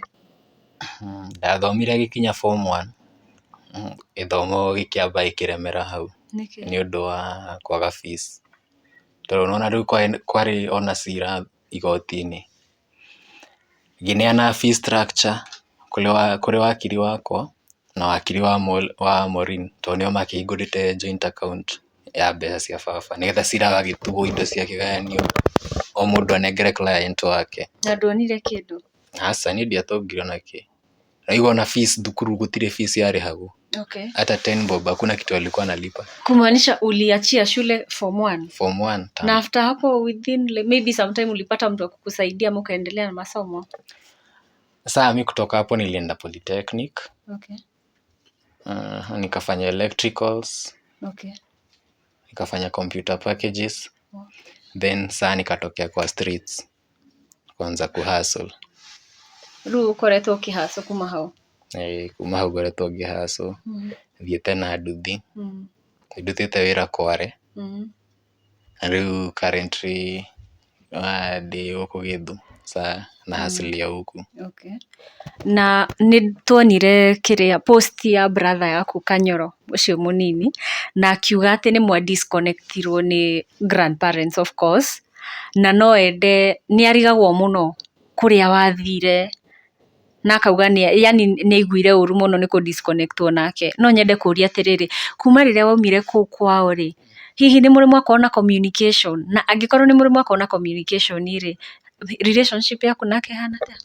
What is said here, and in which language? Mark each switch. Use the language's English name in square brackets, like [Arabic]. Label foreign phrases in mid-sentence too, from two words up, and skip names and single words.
[Kikuyu] Ndathomire gĩkinya form 1, gĩthomo gĩkĩamba gĩkĩremera hau nĩ ũndũ wa kwaga fees, tondũ nĩwona rĩu kwarĩ ona cira igoti-inĩ, ngĩneana [English] fee structure [Kikuyu] kũrĩ wakiri wakwa na wakiri wa Maureen, tondũ nĩo makĩhingũrĩte [English] joint account [Kikuyu] ya mbeca cia baba, nĩgetha ciragagĩtugwo indo ciakĩgayanio o mũndũ anengere client wake. Na ndwonire kĩndũ? Aca niĩ ndiatũngire ona kĩ. Naigua na fees thukuru gũtirĩ fees yarĩhagwo. [Swahili] Hata 10 bob hakuna kitu alikuwa analipa. Kumaanisha uliachia shule form 1? Form 1. Na after hapo [English] within maybe sometime [Swahili] ulipata mtu wa kukusaidia mkaendelea na masomo? Sasa mimi kutoka hapo nilienda polytechnic. Nikafanya electricals. Nikafanya [English] computer packages. [Swahili] Then saa nikatokea kwa streets kuanza kuhustle. [Kikuyu] Rĩu ũkoretwo ũkĩhustle kuma hau? Kuma hau ngoretwo ngĩhustle. Thiĩte na nduthi. Ndutĩte wĩra Kware. Na rĩu currently ndĩ gũkũ Gĩthu na hustle ya huku. Na nĩ tuonire post ya brother yaku Kanyoro ũcio mũnini, na akiuga atĩ nĩ mwa disconnectirwo nĩ [English] grandparents of course, [Kikuyu] na no ende nĩ arigagwo mũno kũrĩa wathire na akauga yani nĩ aiguire ũru mũno nĩ kũ-disconnectwo nake. No nyende kũũria atĩrĩrĩ, kuma rĩrĩa waumire kũu kwao rĩ, hihi nĩ mũrĩ mwakorwo na communication? Na angĩkorwo nĩ mũrĩ mwakorwo na communication rĩ, relationship yaku nake hana ta?